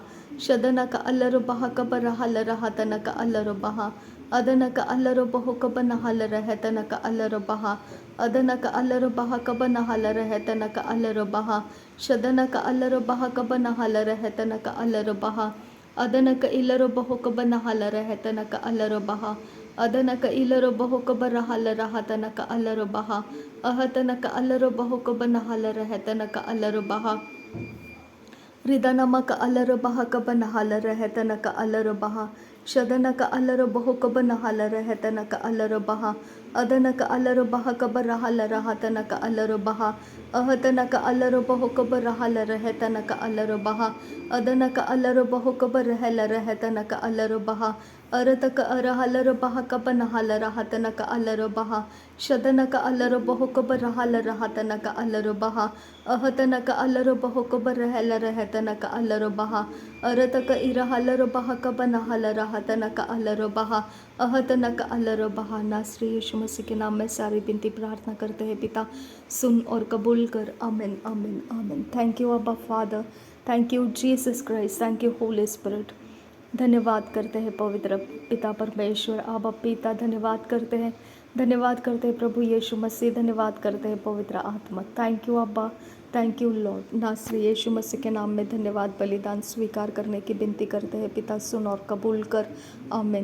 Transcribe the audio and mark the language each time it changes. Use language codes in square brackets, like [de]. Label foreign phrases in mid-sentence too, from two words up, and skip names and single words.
[hi] Shadanaka alara baha kabara halara hatanaka alara baha. Adanaka alara baho kabana halara hetanaka alara baha. Adanaka alara baha kabana halara hetanaka alara baha. Shadanaka alara baha kabana halara hetanaka alara baha. Adanaka ilara baho kabana halara hetanaka alara baha. Adanaka ilara baho kabara halara hatanaka alara baha. Ahatanaka alara baho kabana halara hetanaka alara baha. Ridanamaka alara baha kabana halara hetanaka alara baha. Shadanaka alara baho kabana halara hetanaka alara baha. Adanaka alara baha kabara halara hatanaka alara baha. Ahatanaka alara baho kabara halara hetanaka alara baha. Adanaka alara baho kabara halara hetanaka alara baha. अरतक अरहलर बहा कब नहल रहतनक अलर बहा शदनक अलर बहो कब रहल रहतनक अलर बहा अहतनक अलर बहो कब रहल रहतनक अलर बहा अरतक इरहलर बहा कब नहल रहतनक अलर बहा अहतनक अलर बहा। नासरी यीशु मसीह के नाम में सारी विनती प्रार्थना करते हैं पिता, सुन और कबूल कर। [en] Amen amen amen. Thank you Abba Father, thank you Jesus Christ, thank you Holy Spirit. [hi] धन्यवाद करते हैं पवित्र पिता परमेश्वर आबा पिता, धन्यवाद करते हैं, धन्यवाद करते हैं प्रभु यीशु मसीह, धन्यवाद करते हैं पवित्र आत्मा। [en] Thank you Abba, thank you Lord. [hi] नासरी यीशु मसीह के नाम में धन्यवाद। बलिदान स्वीकार करने की विनती करते हैं पिता, सुन और कबूल कर।